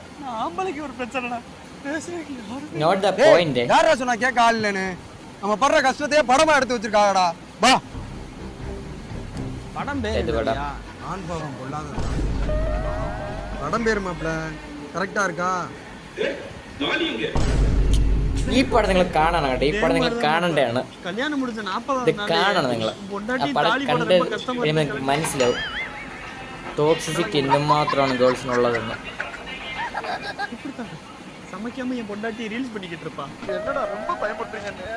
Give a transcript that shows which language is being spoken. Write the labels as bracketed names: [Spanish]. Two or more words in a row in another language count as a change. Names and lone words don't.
[Tamil] நான் ஆம்பளைக்கு ஒரு பிரச்சனைடா. பேசுறதுக்கு யாரும் [English] not the point. [Tamil] யாரா சொன்னா கேட்க ஆள் இல்லைன்னு? நம்ம படுற கஷ்டத்தையே படமா எடுத்து வச்சிருக்காங்கடா. வா படம் பேர் ஆண் பாவம் கொள்ளாத படம் பேர் மாப்ள கரெக்டா இருக்கா? [Malayalam] ഈ പടം നിങ്ങൾ കാണണം കേട്ടോ. ഈ പടം നിങ്ങൾ കാണണ്ടാണ്. കല്യാണം മുടിച്ച 40 ഇത് കാണണം നിങ്ങൾ. ആ പടം കണ്ട് നിങ്ങൾക്ക് മനസ്സിലാവും ടോക്സിസിറ്റി എന്തുമാത്രമാണ് ഗേൾസിനുള്ളതെന്ന്. [Tamil] சமைக்காம என் பொண்டாட்டி ரீல்ஸ் பண்ணிக்கிட்டு இருப்பா. என்னடா ரொம்ப பயப்படுறீங்க?